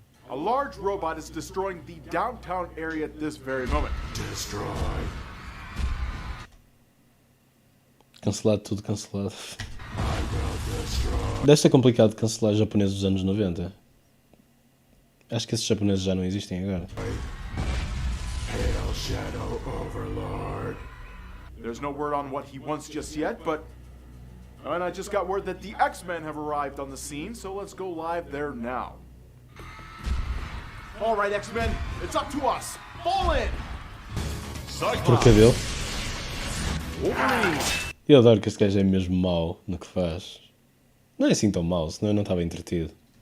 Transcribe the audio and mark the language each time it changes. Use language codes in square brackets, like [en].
[en] A large robot is destroying the downtown area at this very moment. Destroy. [pt] Cancelado, tudo cancelado. Deve ser complicado cancelar japoneses dos anos 90. Acho que esses japoneses já não existem agora. [en] Hail Shadow Overlord. There's no word on what he wants just yet, but... And I just got word that the X-Men have arrived on the scene, so let's go live there now. All right, X-Men, it's up to us. Fall in. [pt] Por cabelo. [en] Wolverine. [pt] Eu adoro que este gajo é mesmo mau no que faz. Não é assim tão mau, senão eu não estava entretido.